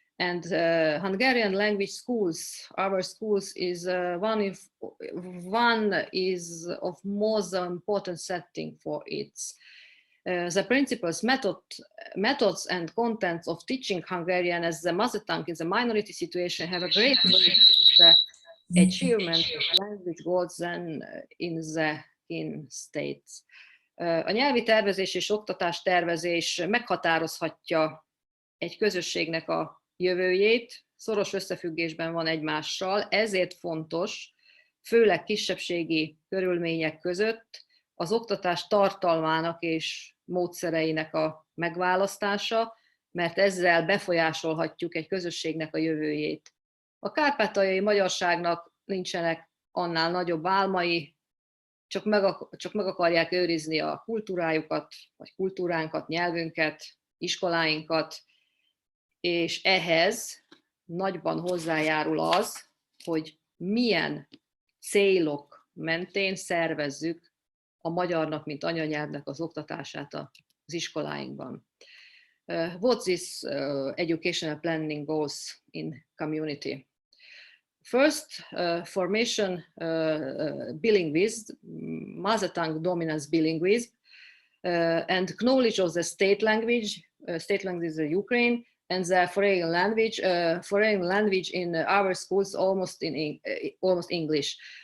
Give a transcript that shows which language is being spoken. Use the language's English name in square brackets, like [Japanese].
[English] And Hungarian language schools, our schools, is one is of most important setting for it. The principles, methods and contents of teaching Hungarian as the mother tongue in the minority situation have a great weight in the achievement of language goals than in states. [Hungarian] A nyelvi tervezés és oktatástervezés meghatározhatja egy közösségnek a jövőjét, szoros összefüggésben van egymással, ezért fontos, főleg kisebbségi körülmények között az oktatás tartalmának és módszereinek a megválasztása, mert ezzel befolyásolhatjuk egy közösségnek a jövőjét. A kárpátaljai magyarságnak nincsenek annál nagyobb álmai, csak meg akarják őrizni a kultúrájukat, vagy kultúránkat, nyelvünket, iskoláinkat, és ehhez nagyban hozzájárul az, hogy milyen célok mentén szervezzük a magyarnak, mint anyanyelvnek az oktatását az iskoláinkban. [English] What's this educational planning goals in community? First, formation bilinguism, mother tongue dominance bilinguism, and knowledge of the state language is Ukraine, and the foreign language in our schools almost English.